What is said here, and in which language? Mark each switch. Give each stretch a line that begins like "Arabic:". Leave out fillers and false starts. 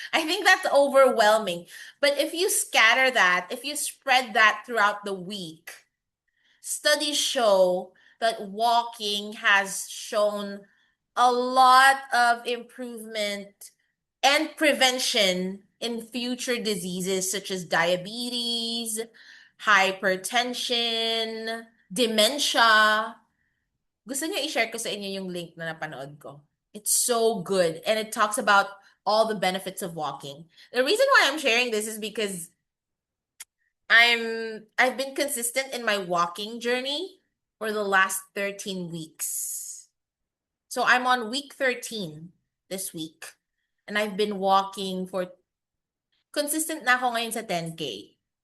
English: I think that's overwhelming. But if you scatter that, if you spread that throughout the week, studies show that walking has shown a lot of improvement and prevention in future diseases such as diabetes, hypertension, dementia.
Filipino: Gusto niyo i-share ko sa inyo yung link na napanood ko.
English: It's so good and it talks about all the benefits of walking. The reason why I'm sharing this is because I've been consistent in my walking journey for the last 13 weeks. So I'm on week 13 this week. And I've been walking for consistent
Filipino: na ako ngayon sa
English: 10K.